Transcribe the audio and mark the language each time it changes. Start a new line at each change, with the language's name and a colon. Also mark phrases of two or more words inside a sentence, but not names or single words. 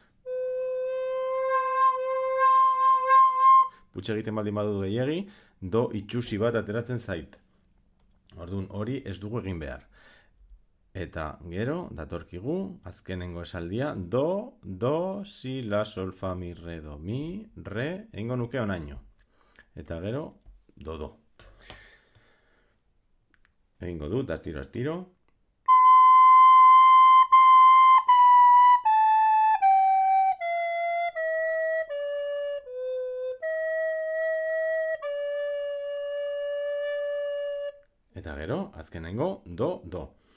Basque: Putxe egiten baldin badut gehiagi, do itxusi bat ateratzen zait. Orduan, hori ez dugu egin behar. Eta gero, datorkigu, azkenengo esaldia, do, si, la, sol, fa, mi, re, do, mi, re, egingo nuke onaino. Eta gero, do. Egingo dut, astiro. Eta gero, azkenengo, do.